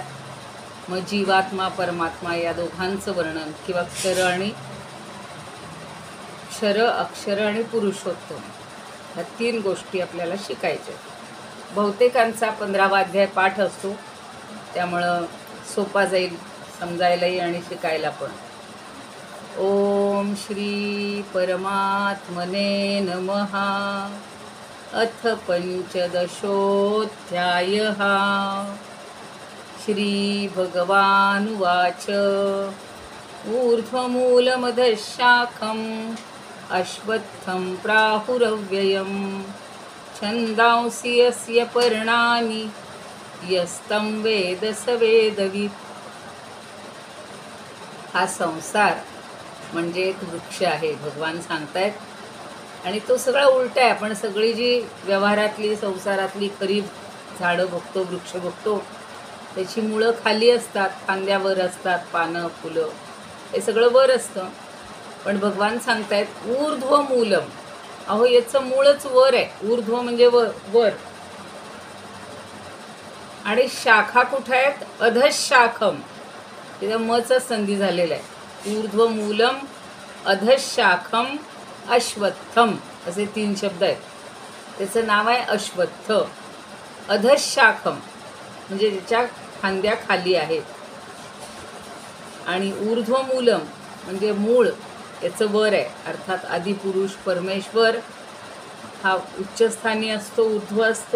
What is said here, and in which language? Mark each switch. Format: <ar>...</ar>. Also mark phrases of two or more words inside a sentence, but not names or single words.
<mr>मग जीवात्मा परमात्मा या दोघांचं वर्णन किंवा क्षर अक्षर आणि पुरुषोत्तम ह्या 3 गोष्टी आपल्याला शिकायच्या. बहुतेकांचा 15वा अध्याय पाठ असतो, त्यामुळं सोपा जाईल समजायलाही आणि शिकायला पण.</mr> <sa>ओम श्री परमात्मने नमः. अथ पंचदशोऽध्यायः. श्री भगवानुवाच. ऊर्ध्वमूलमधःशाखम् अश्वत्थं प्राहुरव्ययं छन्दांसि यस्य पर्णानि यस्तं वेद स वेदवित्.</sa> <mr>हा संसार म्हणजे एक वृक्ष आहे भगवान सांगतायत. आणि तो सगळा उलटा आहे. आपण सगळी जी व्यवहारातली संसारातली खरी झाडं बघतो, वृक्ष बघतो, त्याची मुळं खाली असतात, फांद्यावर असतात, पानं फुलं हे सगळं वर असतं. पण भगवान सांगतायत</mr> <sa>ऊर्ध्व मूलम.</sa> <mr>अहो याचं मूळच वर आहे. ऊर्ध्व म्हणजे वर. आणि शाखा कुठे आहेत? अधशाखम. तिथं मचा संधी झालेला आहे.</mr> <sa>ऊर्ध्व मूलम अधशाखम अश्वत्थम</sa> <mr>असे 3 शब्द आहेत. त्याचं नाव आहे अश्वत्थ. अधशाखम म्हणजे ज्याच्या फांद्या खाली आहेत. आणि</mr> <sa>ऊर्ध्व मूलम</sa> <mr>म्हणजे मूळ याचं वर आहे. अर्थात आदिपुरुष परमेश्वर हा उच्चस्थानी असतो, ऊर्ध्व असतो.</mr>